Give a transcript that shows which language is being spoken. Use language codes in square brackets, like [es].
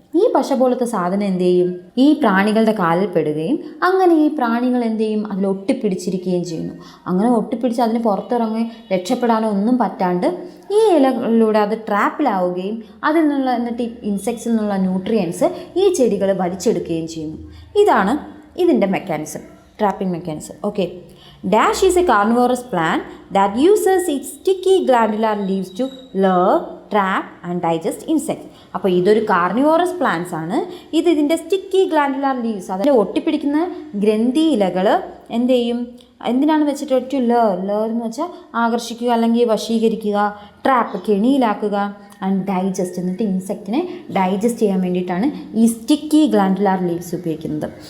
[ml] ഈ പശ പോലത്തെ സാധനം എന്ത് ചെയ്യും, ഈ പ്രാണികളുടെ കാലിൽ പെടുകയും അങ്ങനെ ഈ പ്രാണികൾ എന്ത് ചെയ്യും, അതിൽ ഒട്ടിപ്പിടിച്ചിരിക്കുകയും ചെയ്യുന്നു. അങ്ങനെ ഒട്ടിപ്പിടിച്ച് അതിന് പുറത്തിറങ്ങി രക്ഷപ്പെടാനോ ഒന്നും പറ്റാണ്ട് ഈ ഇലകളിലൂടെ അത് ട്രാപ്പിലാവുകയും അതിൽ നിന്നുള്ള എന്നിട്ട് ഈ ഇൻസെക്ട്സിൽ നിന്നുള്ള ന്യൂട്രിയൻസ് ഈ ചെടികൾ വലിച്ചെടുക്കുകയും ചെയ്യുന്നു. ഇതാണ് ഇതിൻ്റെ mechanism, trapping mechanism. [en] Okay. Dash is a carnivorous plant that uses its sticky glandular leaves to lure, trap and digest insects. [ml] അപ്പോൾ ഇതൊരു കാർണിവോറസ് പ്ലാന്റ്സ് ആണ്. ഇതിൻ്റെ സ്റ്റിക്കി ഗ്ലാൻഡുലാർ ലീവ്സ്, അതിൻ്റെ ഒട്ടിപ്പിടിക്കുന്ന ഗ്രന്ഥി ഇലകൾ എന്ത് ചെയ്യും, എന്തിനാണ് വെച്ചിട്ട് ടു ലേർ എന്ന് വെച്ചാൽ ആകർഷിക്കുക അല്ലെങ്കിൽ വശീകരിക്കുക, ട്രാപ്പ് കെണിയിലാക്കുക, ആൻഡ് ഡൈജസ്റ്റ്, എന്നിട്ട് ഇൻസെക്റ്റിനെ ഡൈജസ്റ്റ് ചെയ്യാൻ വേണ്ടിയിട്ടാണ് ഈ സ്റ്റിക്കി ഗ്ലാൻഡുലാർ ലീവ്സ് ഉപയോഗിക്കുന്നത്.